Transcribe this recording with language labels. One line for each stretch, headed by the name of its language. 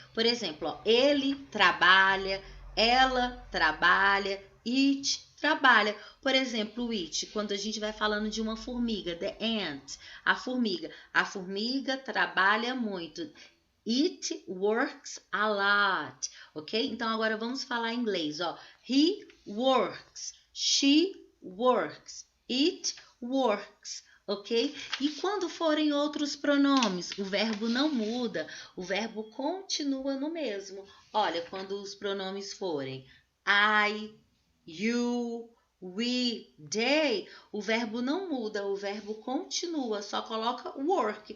Portuguese: Por exemplo, ó, ele trabalha, ela trabalha, it trabalha. Por exemplo, o it, quando a gente vai falando de uma formiga, the ant, a formiga. A formiga trabalha muito.
English: It works a lot, ok?
Portuguese: Então, agora vamos falar em inglês, ó.
English: He works, she works, it works, ok?
Portuguese: E quando forem outros pronomes, o verbo não muda, o verbo continua no mesmo. Olha, quando os pronomes forem I, you, we, they, o verbo não muda, o verbo continua, só coloca work.